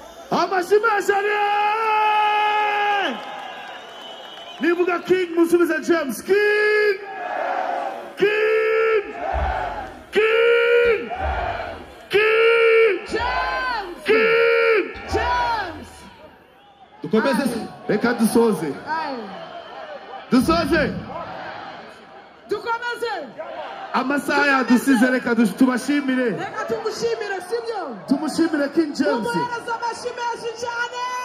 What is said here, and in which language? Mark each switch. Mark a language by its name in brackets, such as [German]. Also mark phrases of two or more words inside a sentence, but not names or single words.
[Kinyarwanda] Amashyi menshi ari. Nivuga King, musubize James. King! King! King! King James! King James! Dukomeze se? Aye. Reka dusoze. Aye. Dusoze. Dukomeze. Amasaha Dukomeze. yadusize, reka dush-, tubashimire. Reka tumushimire, sibyo? Tumushimire King James. Tumuhereze amashyi menshi cyane.